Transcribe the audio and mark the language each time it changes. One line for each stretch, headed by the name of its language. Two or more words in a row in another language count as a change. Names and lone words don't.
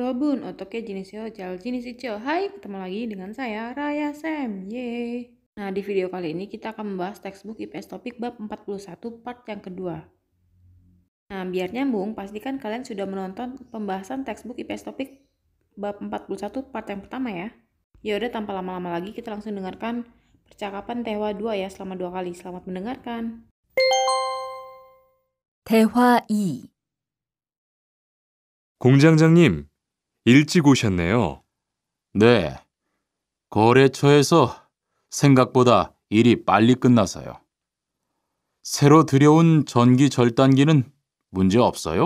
Korean: yun, 어떻게 지내세요? 잘 지내시죠?
Indonesian: Hai, ketemu lagi dengan saya, Raya Sam. Yeay. Nah, di video kali ini kita akan membahas textbook IPS topik bab 41 part yang kedua. Nah, biar nyambung, pastikan kalian sudah menonton pembahasan textbook IPS topik bab 41 part yang pertama ya. Yaudah, tanpa lama-lama lagi kita langsung dengarkan percakapan 대화 2 ya selama 2 kali. Selamat mendengarkan.
Korean: 대화 2. 공장장님, 일찍 오셨네요. 네, 거래처에서 생각보다 일이 빨리 끝나서요. 새로 들여온 전기 절단기는 문제 없어요?